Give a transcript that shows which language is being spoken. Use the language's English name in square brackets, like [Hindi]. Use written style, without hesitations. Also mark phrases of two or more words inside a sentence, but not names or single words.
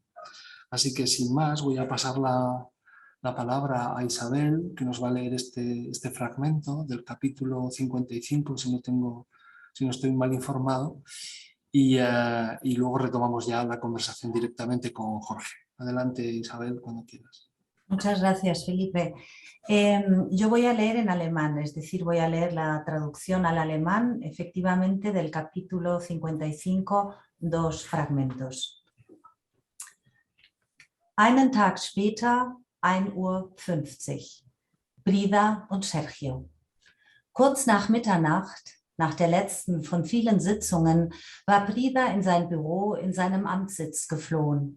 [Spanish] Así que sin más voy a pasar la palabra a Isabel, que nos va a leer este fragmento del capítulo 55, si no estoy mal informado, y luego retomamos ya la conversación directamente con Jorge. Adelante, Isabel, cuando quieras. Muchas gracias, Felipe. Yo voy a leer en alemán, es decir, voy a leer la traducción al alemán, efectivamente, del capítulo 55, dos fragmentos. [German] Einen Tag später, 1:50 Uhr, Brida und Sergio. Kurz nach Mitternacht, nach der letzten von vielen Sitzungen, war Brida in sein Büro in seinem Amtssitz geflohen.